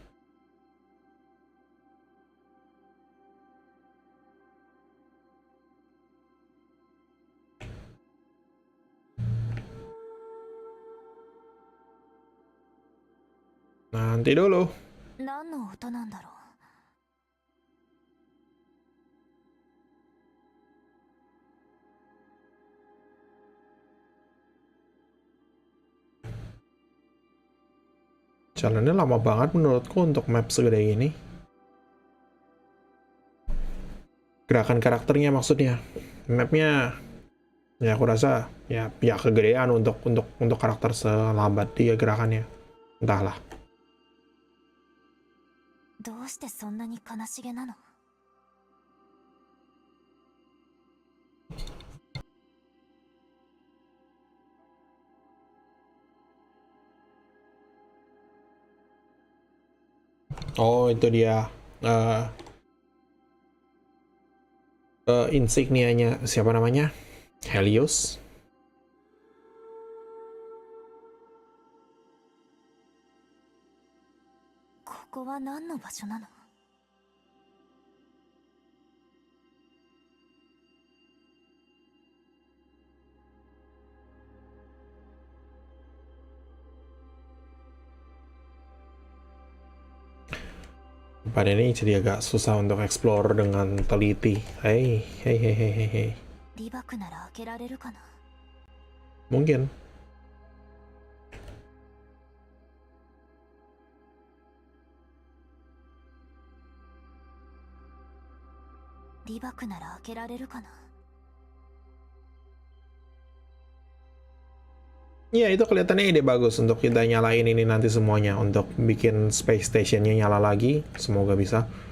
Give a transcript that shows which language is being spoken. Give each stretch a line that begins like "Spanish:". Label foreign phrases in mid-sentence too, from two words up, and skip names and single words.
Indonesian: Nanti dulu.
Japanese: 何の音なんだろう。
Indonesian: Jalannya lama banget menurutku untuk map segede ini. Gerakan karakternya maksudnya. Mapnya ya aku rasa ya kegedean untuk karakter selambat dia gerakannya. Entahlah.
Japanese: どうしてそんなに悲しげなの？
Indonesian: Oh, itu dia insignianya siapa namanya? Helios.
Japanese: ここは何の場所なの？
Indonesian: Pada ini jadi agak susah untuk explore dengan teliti. Hei.
Japanese: リバクなら開けられるかな？
Indonesian: Mungkin.
Japanese: リバクなら開けられるかな？
Indonesian: Ya, itu kelihatannya ide bagus untuk kita nyalain ini nanti semuanya. Untuk bikin
English: space stationnya
Indonesian: nyala lagi. Semoga bisa.